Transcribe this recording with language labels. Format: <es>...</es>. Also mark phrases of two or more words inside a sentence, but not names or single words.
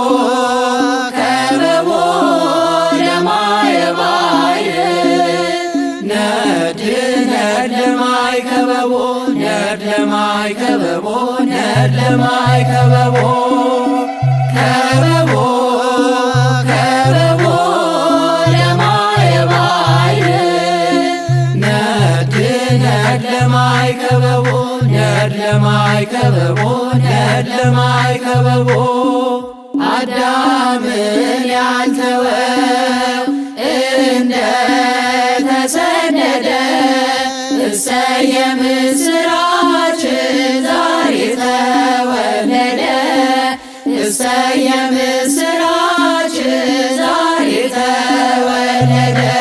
<gez>ከበቦ ለማየ ባሕር ነድ ነድ ለማይ ከበቦ ነድ ለማይ ከበቦ ነድ ለማይ ከበቦ ከበቦ ከበቦ ለማየ ባሕር ነድ ነድ ለማይ ከበቦ ነድ ለማይ ከበቦ ነድ ለማይ ከበቦ</gez> <am>አዳምን ያልተወው እንደ ተሰደደ እሰየ ምስራች ዛሬ ተወለደ እሰየ ምስራች ዛሬ ተወለደ</am>